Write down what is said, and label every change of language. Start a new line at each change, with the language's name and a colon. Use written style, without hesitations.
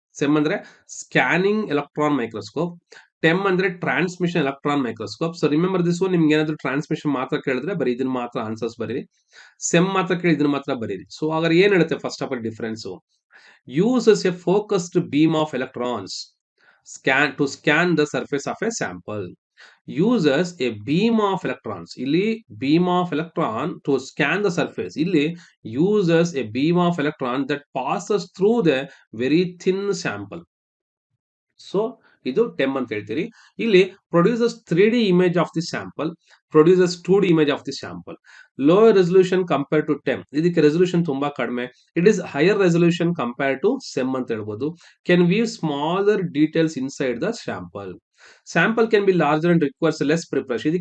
English: SEM ಅಂದ್ರೆ scanning electron microscope, TEM ಅಂದ್ರೆ transmission electron microscope. So remember this one.
Kannada: ನಿಮ್ಗೆ ಏನಾದ್ರು ಟ್ರಾನ್ಸ್ಮಿಷನ್ ಮಾತ್ರ ಕೇಳಿದ್ರೆ ಬರೀ ಇದನ್ನ ಮಾತ್ರ ಆನ್ಸರ್ಸ್ ಬರೀರಿ. ಸೆಮ್ ಮಾತ್ರ ಕೇಳಿ ಇದನ್ನ ಮಾತ್ರ ಬರೀರಿ. ಸೊ ಹಾಗಾದ್ರೆ ಏನ್ ಹೇಳುತ್ತೆ
English: First of all difference? Uses a focused beam of electrons. scan the surface of a sample. Uses a beam of electrons. ಇಲ್ಲಿ beam of electron to scan the surface. ಇಲ್ಲಿ uses a beam of electron that passes through the very thin sample.
Kannada: So ಇದು ಟೆಮ್ ಅಂತ ಹೇಳ್ತೀರಿ.
English: ಇಲ್ಲಿ produces 3D image of the sample, produces 2D image of the sample. Lower resolution compare to TEM,
Kannada: ಇದಕ್ಕೆ resolution ತುಂಬಾ ಕಡಿಮೆ.
English: it is higher resolution compare to SEM
Kannada: ಅಂತ ಹೇಳ್ಬೋದು.
English: Can view smaller details inside the sample. Sample can be larger and requires less preparation.